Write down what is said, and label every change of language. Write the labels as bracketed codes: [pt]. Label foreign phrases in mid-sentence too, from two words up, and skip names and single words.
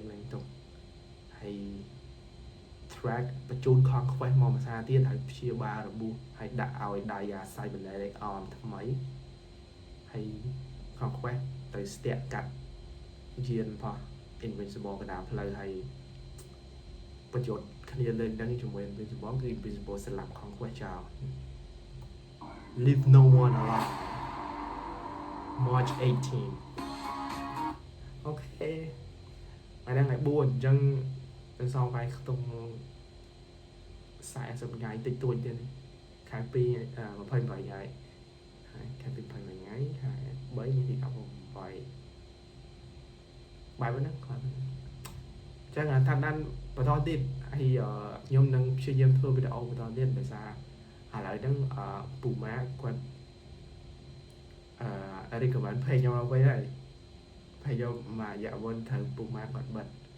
[km] លែងទុកហើយ Thread បញ្ជូន Conquest មកភាសាទៀតហើយព្យាបាលរបួសហើយដាក់ ឲ្យ Dia Cybernetic Arm ថ្មីហើយ Conquest ទៅស្ទាក់កាត់យានផោះ Invincible កណ្ដាលផ្លូវហើយបញ្យុទ្ធគ្នាលេងហ្នឹងជាមួយ Invincible គឺ Invincible ស្លាប់ Conquest ចោល [en] Leave no one alive [km] March 18 អូខេថ្ងៃហ្នឹងថ្ងៃ4អញ្ចឹងទៅសងវាយខ្ទង់ 40ថ្ងៃតិចតួចទៀតខែ2 28ថ្ងៃហើយខែ2 28ថ្ងៃខែ3មានទី18បាយហ្នឹងគាត់អញ្ចឹងថាដានបន្តទៀតហើយខ្ញុំនឹងព្យាយាមធ្វើវីដេអូបន្តទៀតដោយសារឥឡូវហ្នឹងពូម៉ាគាត់ [en] recommend page [km] ខ្ញុំមកវិញហើយ page ខ្ញុំមួយរយៈមុនត្រូវពូម៉ាគាត់បិទ